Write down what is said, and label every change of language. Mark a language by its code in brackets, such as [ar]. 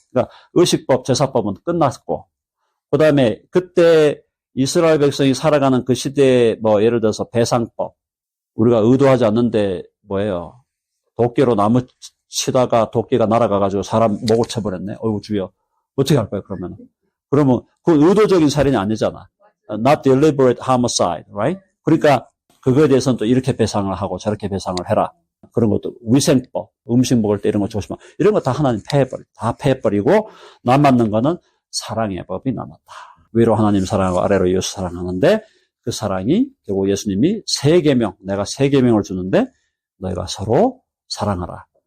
[ko] 그러니까 의식법, 제사법은 끝났고. 그 다음에 그때 이스라엘 백성이 살아가는 그 시대에 뭐 예를 들어서 배상법. 우리가 의도하지 않는데 뭐예요? 도끼로 나무 치다가 도끼가 날아가가지고 사람 목을 쳐버렸네. 어이구 주여. 어떻게 할 거야 그러면? 그러면 그 의도적인 살인이 아니잖아. [en] Not deliberate homicide, right? [ko] 그러니까 그거에 대해서는 또 이렇게 배상을 하고 저렇게 배상을 해라. 그런 것도 위생법, 음식 먹을 때 이런 거 조심하. 이런 거 다 하나님 다 패해버리고 남았는 거는 사랑의 법이 남았다. 위로 하나님 사랑하고 아래로 예수 사랑하는데 그 사랑이 결국 예수님이 내가 세 계명을 주는데 너희가 서로 사랑하라.